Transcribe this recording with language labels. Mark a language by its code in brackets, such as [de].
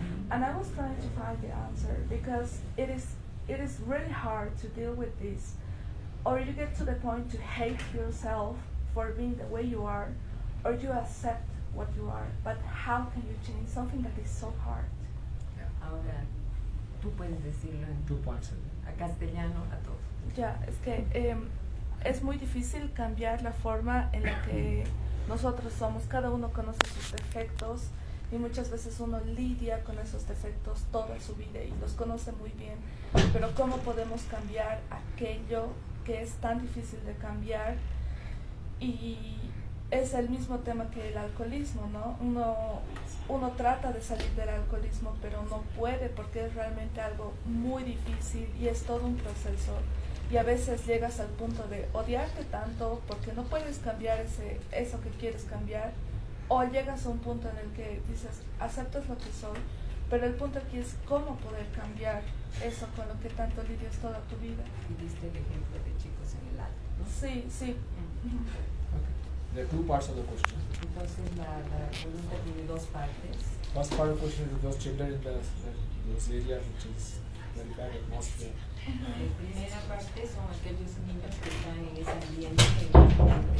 [en] And I was trying to find the answer, because it is really hard to deal with this. Or you get to the point to hate yourself for being the way you are, or you accept what you are. But how can you change something that is so hard? [es] Ahora, tú puedes decirlo en [en] 2 points. [es] a castellano a todos. Ya, es que es muy difícil cambiar la forma en la que nosotros somos. Cada uno conoce sus defectos y muchas veces uno lidia con esos defectos toda su vida y los conoce muy bien. Pero ¿cómo podemos cambiar aquello que es tan difícil de cambiar? Y es el mismo tema que el alcoholismo, ¿no? Uno trata de salir del alcoholismo, pero no puede, porque es realmente algo muy difícil y es todo un proceso. y a veces llegas al punto de odiarte tanto porque no puedes cambiar eso que quieres cambiar, o llegas a un punto en el que dices, aceptas lo que soy, pero el punto aquí es cómo poder cambiar eso con lo que tanto lidias toda tu vida. Y diste el ejemplo de chicos en el alto, ¿no? Sí, sí. [en] Okay. There are two parts of the question. [es] Entonces la pregunta tiene dos partes. [en] First part of the question is those children in those areas which is very bad atmosphere. [es] La primera parte son aquellos niños que están en ese ambiente negativo